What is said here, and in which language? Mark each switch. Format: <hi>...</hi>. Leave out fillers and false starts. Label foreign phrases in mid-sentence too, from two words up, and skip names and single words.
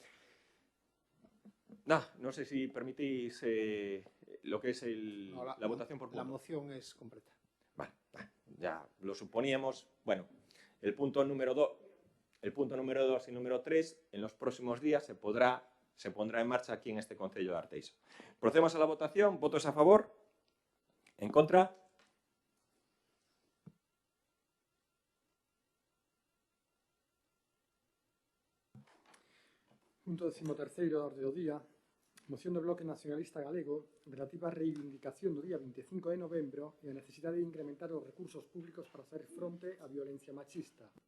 <es>No sé si permitís lo que es la votación por puntos. La moción es completa. Bueno, ya lo suponíamos. Bueno, el punto número 2 y número 3 en los próximos días se pondrá en marcha aquí en este Concello de Arteixo. Procedemos a la votación. ¿Votos a favor? ¿En contra?</es> <gl>Punto 13º da orde do día. Moción do Bloque Nacionalista Galego relativa á reivindicación do día 25 de novembro e a necesidade de incrementar os recursos públicos para hacer fronte á violencia machista.</gl>